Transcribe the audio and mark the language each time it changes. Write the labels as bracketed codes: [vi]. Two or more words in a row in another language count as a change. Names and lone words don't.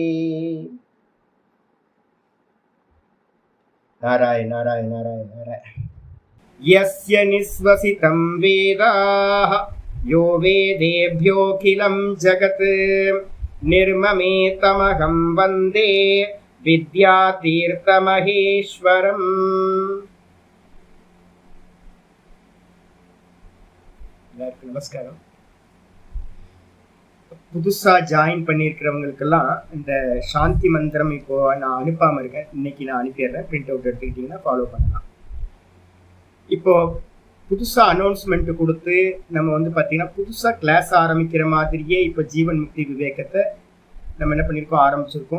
[sa] नारायण नारायण नारायण नारायण। यस्य निःश्वसितं वेदाः यो वेदेभ्योऽखिलं जगत् निर्ममेतमहं वन्दे विद्यातीर्थमहेश्वरम्। [ta] நமஸ்காரம். புதுசா ஜாயின் பண்ணியிருக்கிறவங்களுக்கெல்லாம் இந்த சாந்தி மந்திரம் இப்போ நான் அனுப்பாமல் இருக்கேன். இன்னைக்கு நான் அனுப்பிடுறேன். [en] print out [ta] எடுத்துக்கிட்டிங்கன்னா ஃபாலோ பண்ணலாம். இப்போ புதுசாக அனௌன்ஸ்மெண்ட்டு கொடுத்து நம்ம பார்த்தீங்கன்னா புதுசாக கிளாஸ் ஆரம்பிக்கிற மாதிரியே இப்போ ஜீவன் முக்தி விவேகத்தை நம்ம என்ன பண்ணியிருக்கோம், ஆரம்பிச்சிருக்கோம்.